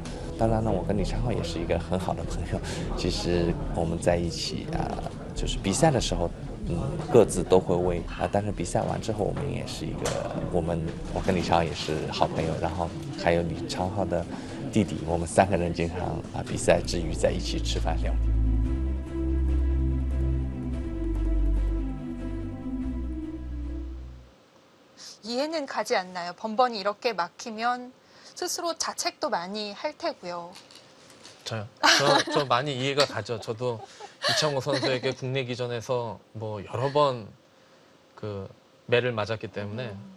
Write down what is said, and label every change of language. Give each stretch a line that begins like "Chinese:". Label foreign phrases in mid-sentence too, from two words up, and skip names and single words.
Chinese: 当然呢，我跟李昌镐也是一个很好的朋友。其实我们在一起就是比赛的时候，各自都会为但是比赛完之后，我们也是一个我跟李昌镐也是好朋友。然后还有李昌镐的弟弟，我们3个人经常比赛之余在一起吃饭聊天。
Korean: 이해는 가지 않나요? 번번이 이렇게 막히면 스스로 자책도 많이 할 테고요. 저요? 저 많이 이해가 가죠. 저도 이창호 선수에게 국내 기전에서 뭐 여러 번 그 매를 맞았기 때문에